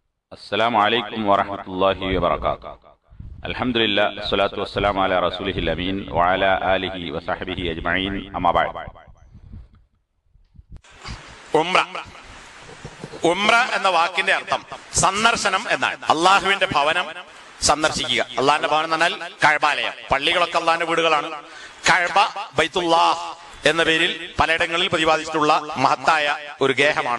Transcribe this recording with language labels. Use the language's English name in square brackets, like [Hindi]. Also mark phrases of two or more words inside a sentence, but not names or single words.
[Arabic] السلام عليكم ورحمة الله وبركاته. الحمد لله والصلاة والسلام على رسوله الأمين وعلى آله وصحبه أجمعين. أما بعد. [Malayalam] ഉംറ എന്ന വാക്കിന്റെ അർത്ഥം സന്ദർശനം എന്നാണ്. അള്ളാഹുവിന്റെ ഭവനം സന്ദർശിക്കുക. അള്ളാഹിന്റെ ഭവനം എന്ന് പറഞ്ഞാൽ കഅബാലയം. പള്ളികളൊക്കെ അള്ളാഹിന്റെ വീടുകളാണ്. കഅബ ബൈത്തുല്ലാഹ് എന്ന പേരിൽ പലയിടങ്ങളിൽ പ്രതിപാദിച്ചിട്ടുള്ള മഹത്തായ ഒരു ഗേഹമാണ്.